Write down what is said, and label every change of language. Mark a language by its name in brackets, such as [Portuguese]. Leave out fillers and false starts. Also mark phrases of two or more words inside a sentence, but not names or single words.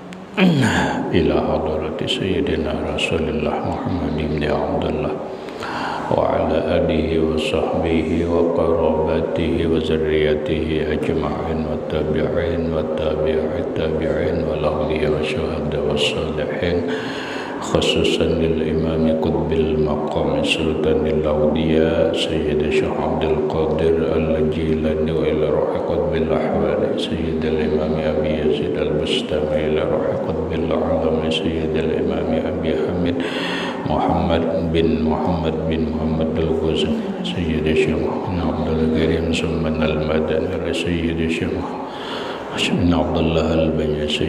[Arabic] إلى حضرة سيدنا رسول الله محمد بن عبد الله وعلى آله وصحبه وقرابته وذريته أجمعين و التابعين وتابعي التابعين ولاحقيه والشهداء والصالحين خصوصا للإمام قطب المقام سلطان الأولياء سيد شيخ عبد القادر الجيلاني وإلى روح قطب الأحوال سيد الإمام أبي يزيد البسطامي إلى روح قطب العالم سيد الإمام أبي حامد محمد بن محمد الغزالي سيد شيخ عبد الكريم سمان المدني سيد شيخ عبد الله الباني